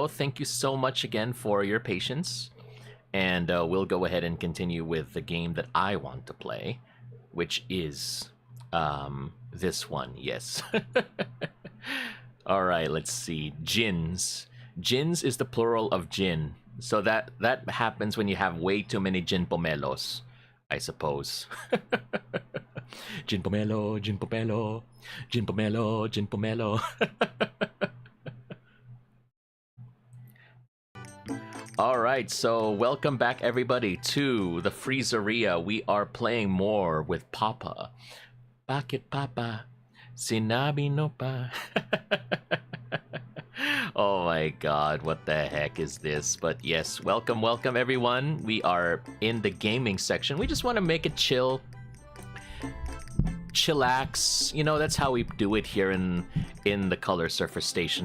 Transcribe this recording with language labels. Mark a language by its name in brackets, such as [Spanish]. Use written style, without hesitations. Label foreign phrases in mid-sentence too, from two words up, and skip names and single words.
[English] Thank you so much again for your patience. And we'll go ahead and continue with the game that I want to play, which is this one, yes. All right, let's see. Jins. Jins is the plural of gin. So that happens when you have way too many gin pomelos, I suppose. Gin pomelo, gin pomelo, gin pomelo, gin pomelo. All right, so welcome back everybody to the Freezeria. We are playing more with Papa. [Filipino] Bakit Papa? Sinabi no pa. [English] Oh my god, what the heck is this? But yes, welcome everyone. We are in the gaming section. We just want to make it chill. Chillax. You know, that's how we do it here in the Color Surfer station.